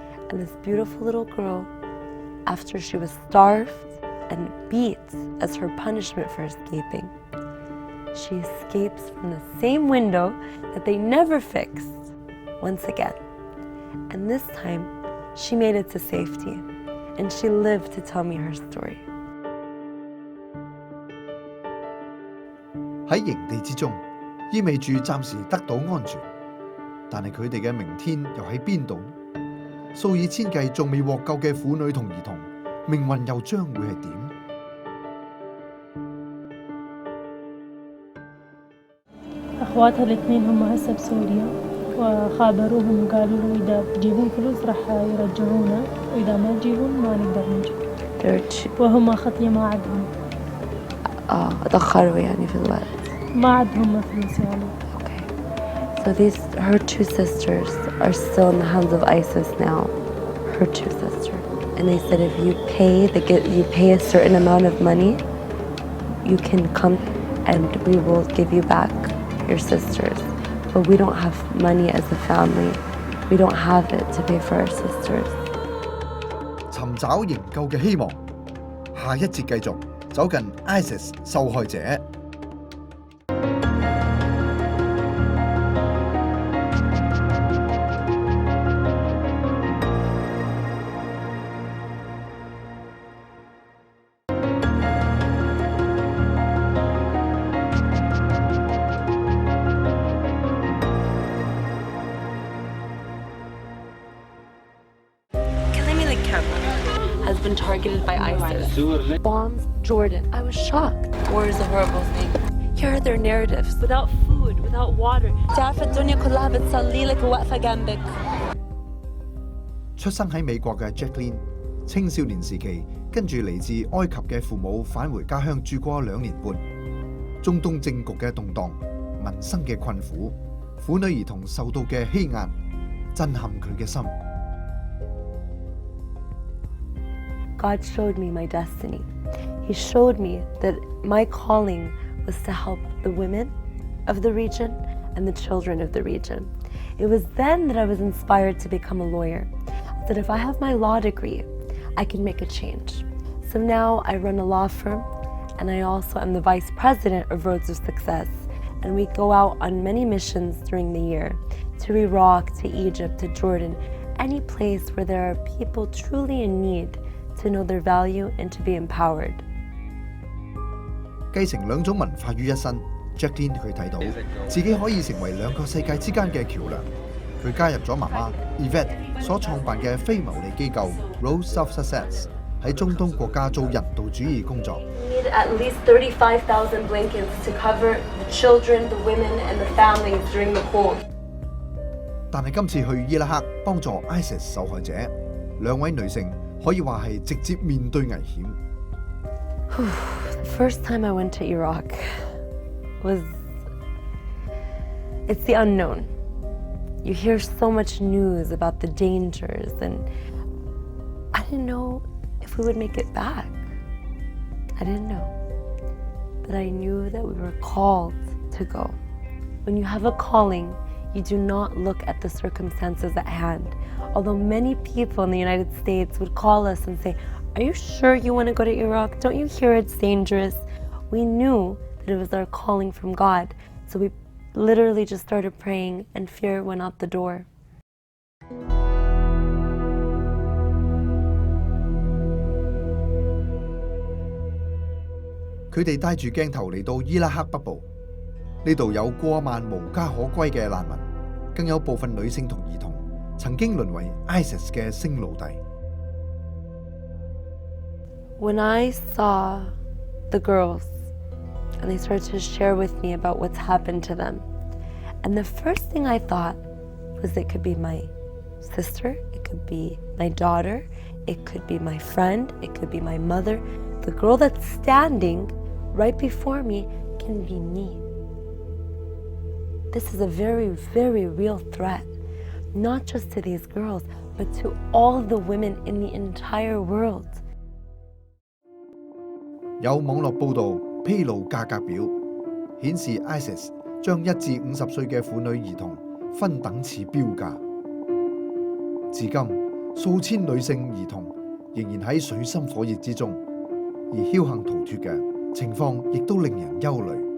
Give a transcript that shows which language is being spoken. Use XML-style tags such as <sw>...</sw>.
<en>And this beautiful little girl, after she was starved and beat as her punishment for escaping, she escapes from the same window that they never fixed once again. And this time, she made it to safety, and she lived to tell me her story.</en> <yue>喺營地之中，意味住暫時得到安全，但係佢哋嘅明天又喺邊度呢？數以千計仲未獲救嘅婦女同兒童，命運又將會係點？</yue> <ar>أخواتها الاثنين هم هسه بسوريا وخابروهم وقالوا له إذا بتجيبون فلوس راح يرجعونا وإذا ما تجيبون ما نقدر نجي وهم خطية ما عندهم اتأخروا يعني في الوقت. ما عندهم فلوس يعني.</ar> <en>Okay. So her two sisters are still in the hands of ISIS now. Her two sisters. And they said if you pay a certain amount of money, you can come and we will give you back your sisters. But we don't have money as a family. We don't have it to pay for our sisters.</en> <yue>尋找營救嘅希望，下一節繼續走近 ISIS 受害者。</yue> <en>Has been targeted by ISIS. Bombs Jordan. I was shocked. War is a horrible thing. Here are their narratives. Without food, without water.</en> <ar>تعرف الدنيا كلها بتصلي لك وواقفة جنبك.</ar> <yue>出生喺美國嘅 Jacqueline， 青少年時期跟住嚟自埃及嘅父母返回家鄉住過2年半。中東政局嘅動盪、民生嘅困苦、婦女兒童受到嘅欺壓，震撼佢嘅心。</yue> <en>God showed me my destiny. He showed me that my calling was to help the women of the region and the children of the region. It was then that I was inspired to become a lawyer. That if I have my law degree, I can make a change. So now I run a law firm, and I also am the vice president of Roads of Success. And we go out on many missions during the year, to Iraq, to Egypt, to Jordan, any place where there are people truly in need to know their value and to be empowered.</en> <yue>繼承兩種文化於一身 ，Jacqueline 佢睇到自己可以成為兩個世界之間嘅橋梁。佢加入咗媽媽 Yvette 所創辦嘅非牟利機構 Roads of Success， 喺中東國家做人道主義工作。</yue> <en>We need at least 35,000 blankets to cover the children, the women, and the families during the cold.</en> <yue>但係今次去伊拉克幫助 ISIS 受害者，兩位女性可以話係直接面對危險。</yue> <en>The first time I went to Iraq it's the unknown. You hear so much news about the dangers, and I didn't know if we would make it back. I didn't know. that I knew that we were called to go. When you have a calling, you do not look at the circumstances at hand. Although many people in the United States would call us and say, "Are you sure you want to go to Iraq? Don't you hear it's dangerous?" We knew that it was our calling from God. So we literally just started praying and fear went out the door.</en> <yue>佢哋帶住鏡頭嚟到伊拉克北部，呢度有過萬無家可歸嘅難民，更有部分女性同兒童曾經淪為 ISIS 嘅性奴隸。</yue> <en>When I saw the girls and they started to share with me about what's happened to them, and the first thing I thought was it could be my sister, it could be my daughter, it could be my friend, it could be my mother. The girl that's standing right before me can be me. This is a very, very real threat, not just to these girls, but to all the women in the entire world.</en> <yue>有網絡報導披露價格表，顯示 ISIS 將1至50歲嘅婦女兒童分等次標價。至今，數千女性兒童仍然喺水深火熱之中，而僥倖逃脫嘅情況亦都令人憂慮。</yue>